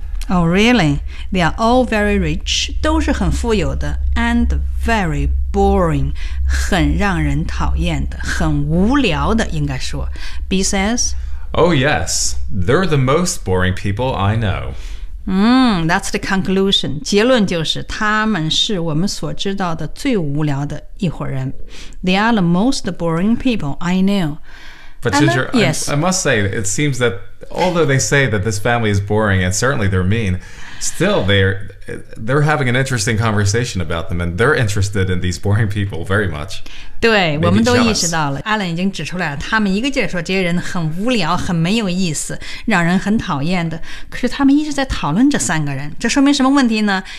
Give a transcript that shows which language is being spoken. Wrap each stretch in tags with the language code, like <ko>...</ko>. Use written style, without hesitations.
<en>Oh, really? They are all very rich,</en> <zh>都是很富有的</zh> <en>and very boring,</en> <zh>很让人讨厌的很无聊的应该说</zh> <en>B says, Oh, yes, they're the most boring people I know. That's the conclusion.</en> <zh>结论就是他们是我们所知道的最无聊的一伙人。</zh> <en>They are the most boring people I know. But Ginger, I must say, it seems that although they say that this family is boring and certainly they're mean, still they're having an interesting conversation about them and they're interested in these boring people very much.</en> <zh>对，我们都意识到了。 Alan 已经指出来了，他们一个劲儿说这些人很无聊，很没有意思，让人很讨厌的。可是他们一直在讨论这三个人，这说明什么问题呢？</zh>